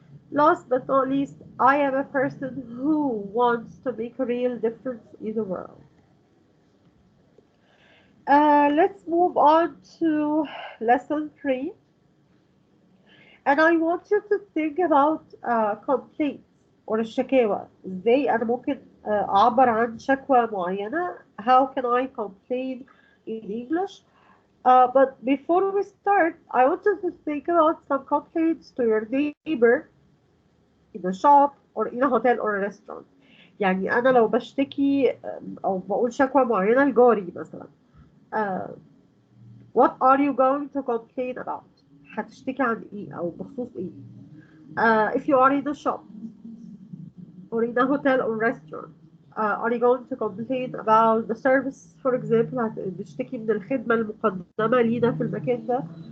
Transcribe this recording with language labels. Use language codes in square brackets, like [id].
[en] Last but not least, I am a person who wants to make a real difference in the world. Let's move on to lesson three. And I want you to think about complaints or الشكاوى. [ar] ازاي أنا ممكن أعبر عن شكوى معينة. [en] How can I complain in English? But before we start, I want you to think about some complaints to your neighbor in a shop or in a hotel or a restaurant. [ar] يعني أنا لو بشتكي أو بقول شكوى معينة لجاري مثلا. [en] uh, what are you going to complain about؟ [ar] هتشتكي عن إيه أو بخصوص إيه؟ [en] If you are in a shop or in a hotel or restaurant, are you going to complain about the service, for example؟ [ar] هتشتكي من الخدمة المقدمة لينا في المكان ده.